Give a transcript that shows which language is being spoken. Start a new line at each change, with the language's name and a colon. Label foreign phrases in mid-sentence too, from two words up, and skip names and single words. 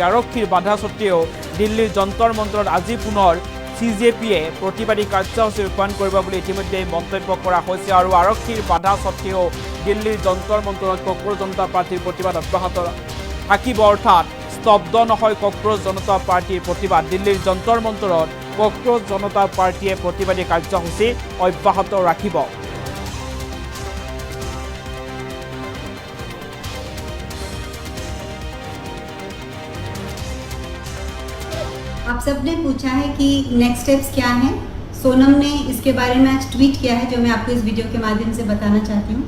Assamese: আৰক্ষীৰ বাধা সত্ত্বেও দিল্লীৰ যন্তৰ মন্তৰত আজি পুনৰ CJPয়ে প্ৰতিবাদী কাৰ্যসূচী ৰূপায়ণ কৰিব বুলি ইতিমধ্যে মন্তব্য কৰা হৈছে। আৰু আৰক্ষীৰ বাধা সত্ত্বেও দিল্লীৰ যন্তৰ মন্তৰত কক্ৰজ জনতা পাৰ্টীৰ প্ৰতিবাদ অব্যাহত থাকিব, অৰ্থাৎ স্তব্ধ নহয় কক্ৰজ জনতা পাৰ্টীৰ প্ৰতিবাদ। দিল্লীৰ যন্তৰ মন্তৰত কক্ৰজ জনতা পাৰ্টীয়ে প্ৰতিবাদী কাৰ্যসূচী অব্যাহত ৰাখিব।
Hindi: आप सबने पूछा है कि
English: next steps
Hindi: क्या हैं। सोनम ने इसके बारे में आज ट्वीट किया है जो मैं आपको इस वीडियो के माध्यम से बताना चाहती हूँ।